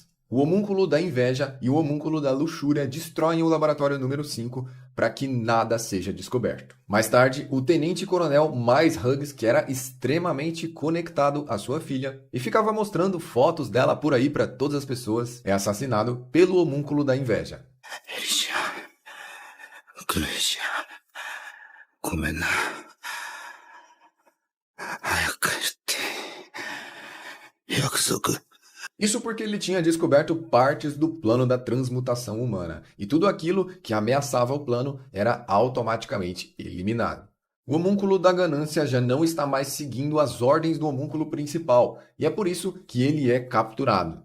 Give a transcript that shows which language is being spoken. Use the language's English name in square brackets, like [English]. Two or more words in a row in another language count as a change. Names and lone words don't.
[Portuguese] O homúnculo da inveja e o homúnculo da luxúria destroem o laboratório número 5 para que nada seja descoberto. Mais tarde, o tenente-coronel Miles Hughes, que era extremamente conectado à sua filha e ficava mostrando fotos dela por aí para todas as pessoas, é assassinado pelo homúnculo da inveja. Elisha, Gleisha, [Japanese] ごめんな。早く帰って。約束。 [Portuguese] Isso porque ele tinha descoberto partes do plano da transmutação humana, e tudo aquilo que ameaçava o plano era automaticamente eliminado. O homúnculo da ganância já não está mais seguindo as ordens do homúnculo principal, e é por isso que ele é capturado.